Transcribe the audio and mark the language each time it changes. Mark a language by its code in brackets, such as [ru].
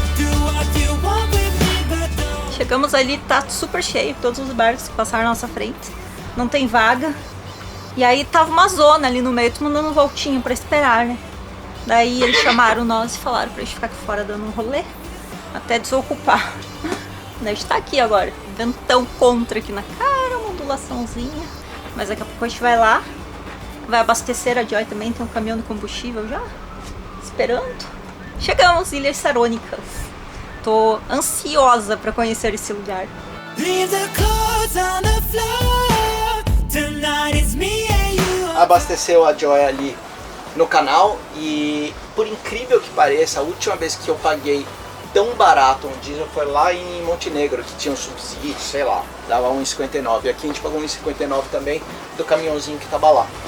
[en] Do what you want with me, but don't. [pt] Chegamos ali, tá super cheio, todos os barcos que passaram na nossa frente. Não tem vaga. E aí tava uma zona ali no meio, todo mundo dando voltinha pra esperar, né? Daí eles chamaram nós e falaram pra gente ficar aqui fora dando um rolê, até desocupar. Daí a gente tá aqui agora, ventão contra aqui na cara, uma ondulaçãozinha. Mas daqui a pouco a gente vai lá, vai abastecer a Joy também, tem um caminhão de combustível já, esperando. Chegamos, Ilhas Sarônicas. Tô ansiosa pra conhecer esse lugar. [en] Leave the clothes on the floor. Tonight it's me and you. [pt] Abasteceu a Joy ali no canal e, por incrível que pareça, a última vez que eu paguei tão barato um diesel foi lá em Montenegro, que tinha um subsídio, sei lá, dava 1,59. E aqui a gente pagou 1,59 também do caminhãozinho que tava lá.